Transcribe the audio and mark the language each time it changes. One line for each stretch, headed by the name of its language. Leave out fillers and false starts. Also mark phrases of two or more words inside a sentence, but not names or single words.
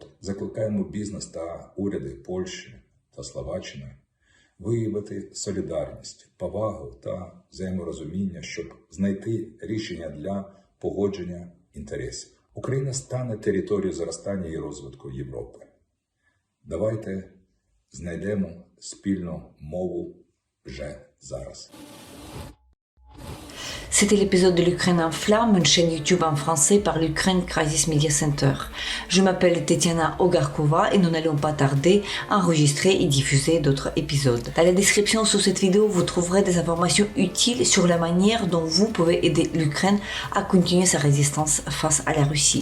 Ukrainian: Закликаємо бізнес та уряди Польщі та Словаччини виявити солідарність, повагу та взаєморозуміння, щоб знайти рішення для погодження інтересів. Україна стане територією зростання і розвитку Європи. Давайте знайдемо спільну мову вже зараз.
French: C'était l'épisode de l'Ukraine en flammes, une chaîne YouTube en français par l'Ukraine Crisis Media Center. Je m'appelle Tetiana Ogarkova et nous n'allons pas tarder à enregistrer et diffuser d'autres épisodes. Dans la description sous cette vidéo, vous trouverez des informations utiles sur la manière dont vous pouvez aider l'Ukraine à continuer sa résistance face à la Russie.